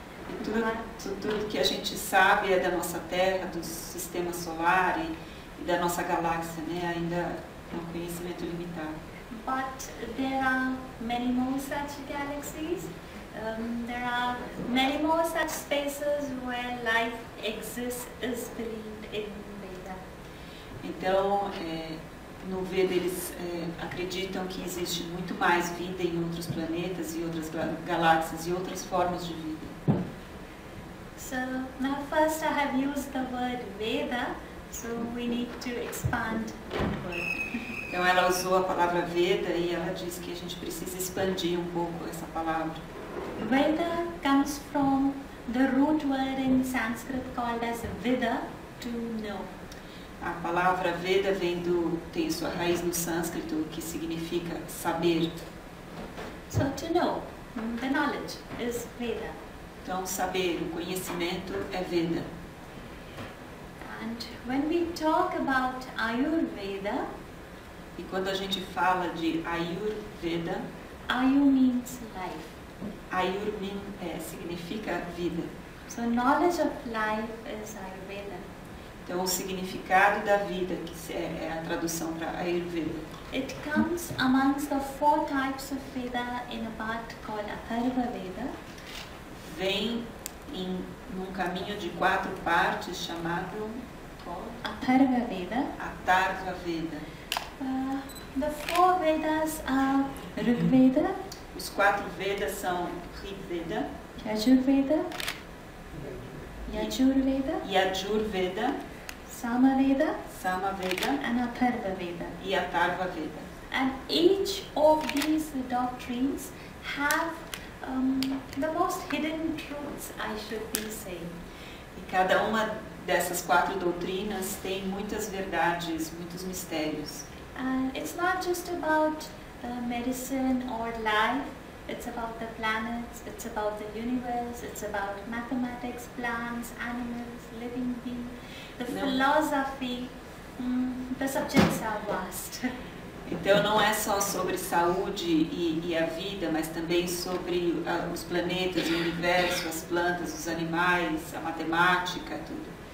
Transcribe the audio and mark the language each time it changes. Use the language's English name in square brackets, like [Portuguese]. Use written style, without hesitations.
[Portuguese] E tudo que a gente sabe é da nossa Terra, do sistema solar e da nossa galáxia, né? Ainda é um conhecimento limitado. [English] But there are many more such galaxies. There are many more such spaces where life exists, is believed in Veda. [Portuguese] Então, no Veda eles acreditam que existe muito mais vida em outros planetas e outras galáxias e outras formas de vida. [English] So now first I have used the word Veda, so we need to expand that word. [Portuguese] Então ela usou a palavra Veda e ela diz que a gente precisa expandir um pouco essa palavra. [English] Veda comes from the root word in Sanskrit called as Vida, to know. [Portuguese] A palavra Veda tem sua raiz no sânscrito, que significa saber. [English] So to know, the knowledge is Veda. [Portuguese] Então saber, o conhecimento é Veda. [English] And when we talk about Ayurveda, [Portuguese] e quando a gente fala de Ayurveda, [English] Ayu means life. [Portuguese] Ayur significa vida. [English] So knowledge of life is Ayurveda. [Portuguese] Então o significado da vida, que é a tradução para Ayurveda. [English] It comes amongst the 4 types of Veda in a part called Atharva Veda. [Portuguese] Vem num caminho de 4 partes chamado Atharva Veda. Atharva Veda. [English] The 4 Vedas are Rig Veda. [Portuguese] Os 4 Vedas são Rig Veda, [English] Yajurveda, [Portuguese] Yajurveda, [English] Samaveda, [Portuguese] Samaveda [English] and Atharva Veda. [Portuguese] E Atharva Veda. [English] And each of these doctrines have the most hidden truths, I should be saying. [Portuguese] E cada uma dessas 4 doutrinas tem muitas verdades, muitos mistérios. [English] And it's not just about medicine or life, it's about the planets, it's about the universe, it's about mathematics, plants, animals, living beings, the philosophy, the subjects are vast. [Portuguese] Então não é só sobre saúde e a vida, mas também sobre os planetas, o universo, as plantas, os animais, a matemática, tudo.